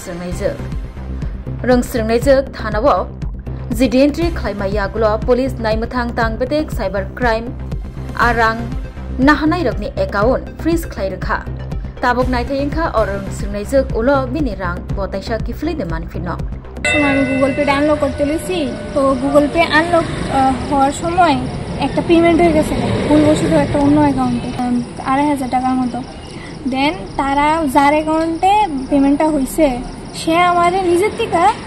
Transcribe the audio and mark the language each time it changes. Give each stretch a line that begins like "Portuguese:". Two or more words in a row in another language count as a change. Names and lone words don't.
Bodo: रोंसोरनायजों थानाव जिडि एन्ट्रि खलायमायागुल पुलिस नायमथां तांबेतेक
English: cyber crime
Bodo: आरां नाहानाय रगनि
English: account freeze
Bodo: खलायरखा ताबक नायथायेंखा और रोंसोरनायजों उलो बिनि रां बताइसा किफुलैदे मानफिनो
Bangla: আমি গুগল পে আনলক করতে লিছি তো গুগল পে আনলক হওয়ার সময় একটা পেমেন্ট হয়ে গেছে ভুলবশত একটা অন্য অ্যাকাউন্টে 2,500 টাকার মতো দেন তারা যার অ্যাকাউন্টে পেমেন্টটা হয়েছে সে আমারে নিজের থেকে